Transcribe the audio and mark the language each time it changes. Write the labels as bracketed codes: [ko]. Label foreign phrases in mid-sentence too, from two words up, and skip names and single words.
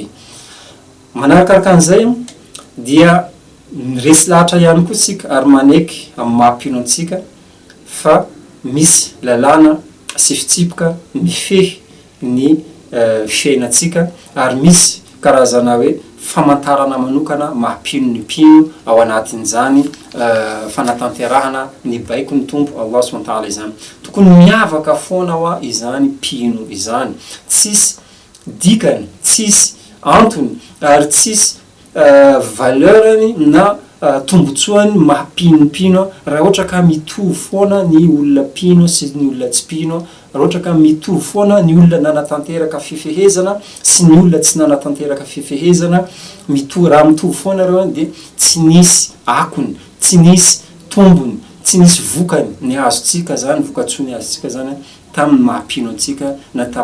[mg] Manarakaraka an'izay dia resy lahatra ihany koa tsika ary maneky amin'ny mahampino antsika fa misy lalàna sy fitsipoka mifehy ny fiainatsika ary misy karazana hoe famantarana manokana mahampino ny mpino ao anatin'izany fanatanterahana ny baiko ny tompo [ar] الله سبحانه وتعالى [mg] izany. Tokony miavaka foana hoa izany mpino izany, tsisy dikany, tsisy antony ary tsisy valeurany na tombotsoany mahampinompino raha ohatra ka mitovy foana ny olona pino sy ny olona tsy pino, raha ohatra ka mitovy foana ny olona nanatanteraka fifehezana sy ny olona tsy nanatanteraka fifehezana, raha mitovy foana reo dia tsy nisy akony, tsy nisy tombony, tsy nisy vokany ny azontsika zany, vokatsony azontsika zany tamin'ny mahampino antsika na